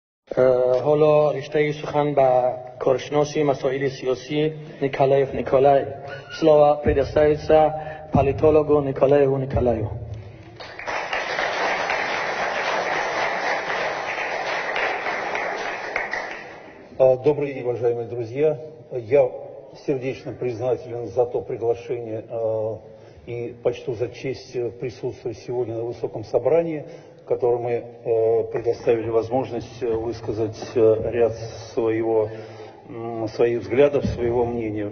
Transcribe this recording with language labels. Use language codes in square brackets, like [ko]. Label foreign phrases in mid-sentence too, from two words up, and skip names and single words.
[tg] حالا رشته سخن به کارشناسی مسائل سیاسی نیکولایف نیکولای. [ru] Слово предоставится политологу Николаю Николаю. Добрый день, уважаемые друзья. Я сердечно признателен за то приглашение и почту за честь присутствовать сегодня на высоком собрании, в котором мы предоставили возможность высказать ряд своих взглядов, своего мнения.